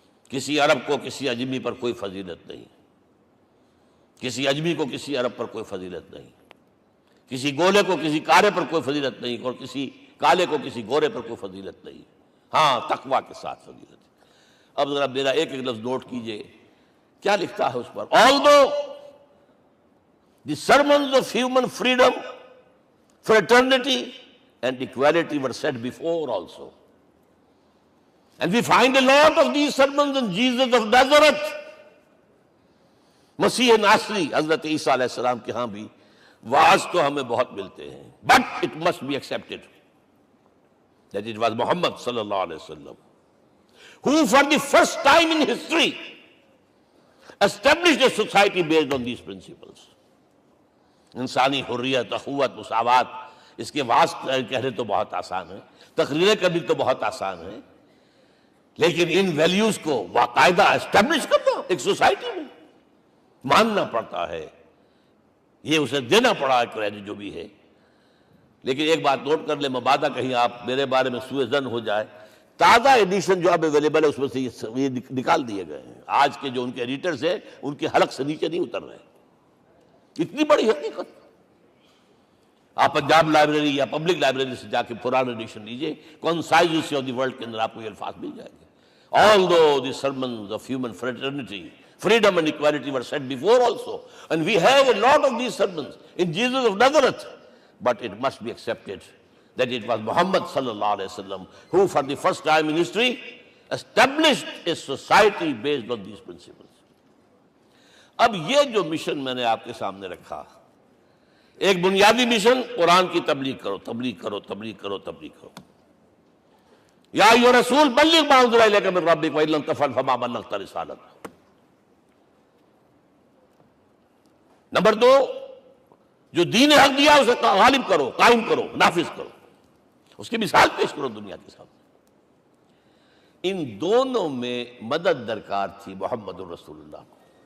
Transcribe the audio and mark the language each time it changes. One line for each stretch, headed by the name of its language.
Urdu: کسی عرب کو کسی عجمی پر کوئی فضیلت نہیں، کسی عجمی کو کسی عرب پر کوئی فضیلت نہیں، کسی گولے کو کسی کالے پر کوئی فضیلت نہیں، اور کسی کالے کو کسی گورے پر کوئی فضیلت نہیں، ہاں تقوی کے ساتھ فضیلت ہے. اب ذرا میرا ایک ایک لفظ نوٹ کیجئے کیا لکھتا ہے اس پر.
English: Although the sermons of human freedom, fraternity and equality were said before also, and we find a lot of these sermons in Jesus of Nazareth,
Urdu: مسیح ناصری حضرت عیسیٰ علیہ السلام کے ہاں بھی واعظ تو ہمیں بہت ملتے ہیں،
English: but it must be accepted that it was Muhammad صلی اللہ علیہ وسلم who for the first time in history established a society based on these principles.
Urdu: انسانی حریت، اخوت، مساوات، اس کے واعظ کہنے تو بہت آسان ہے، تقریریں کرنی تو بہت آسان ہے، لیکن ان ویلیوز کو باقاعدہ اسٹیبلش کرنا ایک سوسائٹی میں ماننا پڑتا ہے، یہ اسے دینا پڑا ہے کریڈٹ جو بھی ہے. لیکن ایک بات نوٹ کر لیں، مبادہ کہیں آپ میرے بارے میں سوء ظن ہو جائے، تازہ ایڈیشن جو اب اویلیبل ہے اس میں سے یہ نکال دیے گئے ہیں. آج کے جو ان کے ایڈیٹرز ہیں ان کے حلق سے نیچے نہیں اتر رہے. اتنی بڑی حقیقت، آپ پنجاب لائبریری یا پبلک لائبریری سے جا کے پرانا ایڈیشن لیجئے، concise history of the world کے اندر آپ کو یہ الفاظ مل جائیں گے.
English: Although the sermons of human fraternity, freedom and equality were said before also, and we have a lot of these sermons in Jesus of Nazareth, but it must be accepted that it was Muhammad sallallahu alaihi wasallam who for the first time in history established a society based on these principles.
Urdu: اب یہ جو mission میں نے آپ کے سامنے رکھا، ایک بنیادی مشن قرآن کی تبلیغ کرو، تبلیغ کرو، تبلیغ کرو، تبلیغ کرو.
Arabic: یا ایھا رسول بلغ ما انزل الیک من ربک وان لم تفعل فما بلغت رسالتہ.
Urdu: نمبر 2، جو دین حق دیا اسے غالب کرو، قائم کرو، نافذ کرو، اس کی مثال پیش کرو دنیا کے سامنے. ان دونوں میں مدد درکار تھی محمد الرسول اللہ کو.